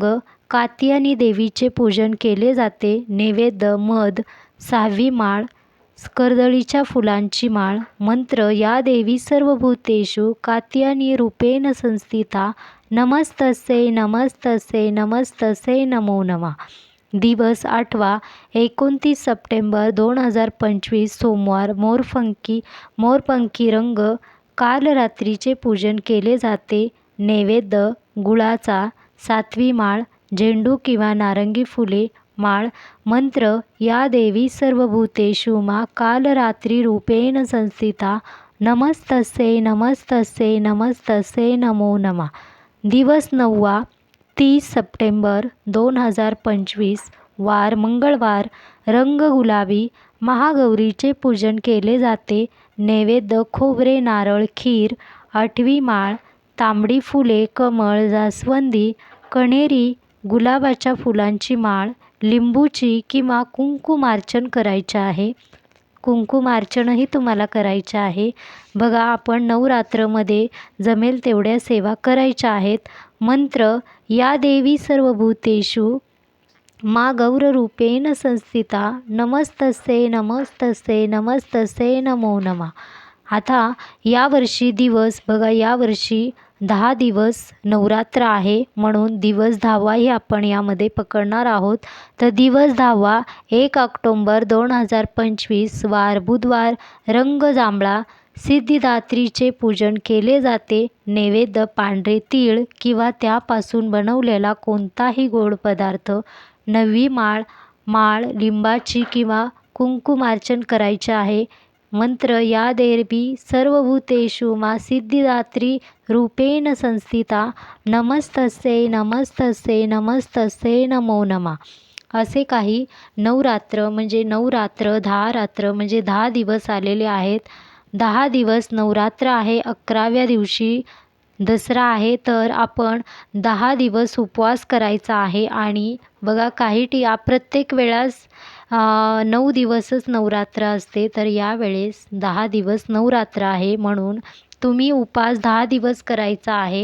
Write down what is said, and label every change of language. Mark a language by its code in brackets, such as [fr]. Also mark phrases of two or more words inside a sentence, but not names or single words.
[mr] कात्यायनी देवीचे पूजन केले जाते. नैवेद्य मध. सहावी माळ कर्दळीच्या फुलांची माळ. [sa] मंत्र या देवी सर्वभूतेषु कात्यायनी रूपेण संस्थिता नमस्तस्यै नमस्तस्यै नमस्तस्यै नमो नमः. [mr] दिवस आठवा 29 सप्टेंबर 2025 सोमवार. मोरपंखी रंग. काल रात्रीचे पूजन केले जाते. नैवेद्य गुळाचा. सातवी माळ झेंडू किंवा नारंगी फुले माळ. [sa] मंत्र: या देवी सर्वभूतेषु मा कालरात्री रूपेण संस्थिता नमस्तस्यै नमस्तस्यै नमस्तस्यै नमो नमः. [mr] दिवस 9वा 30 सप्टेंबर 2025. वार मंगळवार. रंग गुलाबी. महागौरीचे पूजन केले जाते. नैवेद्य: खोबरे, नारळ, खीर. 8वी माळ: तांबडी फुले, कमळ, जास्वंदी, कण्हेरी, गुलाबाच्या फुलांची माळ. लिंबूची किंवा कुंकुमार्चन करायचे आहे. कुंकुमार्चनही तुम्हाला करायचे आहे. बघा, आपण नवरात्रमध्ये जमेल तेवढ्या सेवा करायच्या आहेत. [sa] मंत्र: या देवी सर्वभूतेषु मा गौररूपेण संस्थिता नमस्तस्यै नमस्तस्यै नमस्तस्यै नमो नमः. [mr] आता यावर्षी दिवस बघा, यावर्षी 10 दिवस नवरात्र आहे, म्हणून दिवस 10वाही आपण यामध्ये पकडणार आहोत. तर दिवस 10वा 1 ऑक्टोंबर 2025. वार बुधवार. रंग जांभळा. सिद्धिदात्रीचे पूजन केले जाते. नैवेद्य: पांढरे तीळ किंवा त्यापासून बनवलेला कोणताही गोड पदार्थ. 9वी माळ लिंबाची किंवा कुंकुमार्चन करायचे आहे. [sa] मंत्र: या देवी सर्वभूतेषु मा सिद्धिदात्री रूपेण संस्थिता नमस्तस्यै नमस्तस्यै नमस्तस्यै नमो नमः. [mr] असे काही नवरात्र म्हणजे 10 रात्र म्हणजे 10 दिवस आलेले आहेत. 10 दिवस नवरात्र आहे. 11व्या दिवशी दसरा आहे. तर आपण 10 दिवस उपवास करायचा आहे. आणि बघा, प्रत्येक वेळेस 9 दिवसच नवरात्र असते, तर यावेळेस 10 दिवस नवरात्र आहे, म्हणून तुम्ही उपवास 10 दिवस करायचा आहे.